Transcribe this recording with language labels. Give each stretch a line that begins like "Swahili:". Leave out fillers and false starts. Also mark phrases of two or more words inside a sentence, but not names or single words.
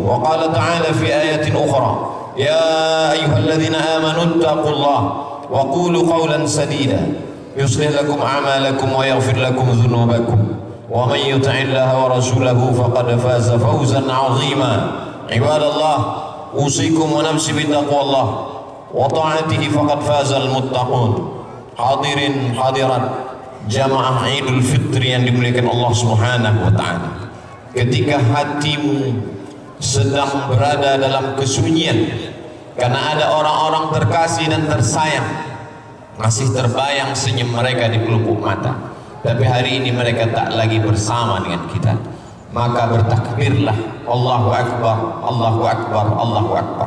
Arabic: وقال تعالى في آية أخرى يا أيها الذين آمنوا اتقوا الله وقولوا قولا سديدا يصلح لكم أعمالكم ويغفر لكم ذنوبكم ومن يطع الله ورسوله فقد فاز فوزا عظيما. عباد الله أوصيكم ونفسي بتقوى الله وطاعته فقد فاز المتقون.
Indonesian: Hadirin hadirat jamaah Idul Fitri yang dimuliakan Allah
Arabic: سبحانه وتعالى.
Indonesian: Ketika hatimu sedang berada dalam kesunyian karena ada orang-orang terkasih dan tersayang, masih terbayang senyum mereka di pelupuk mata, tapi hari ini mereka tak lagi bersama dengan kita, maka bertakbirlah
Arabic: الله أكبر الله أكبر الله أكبر.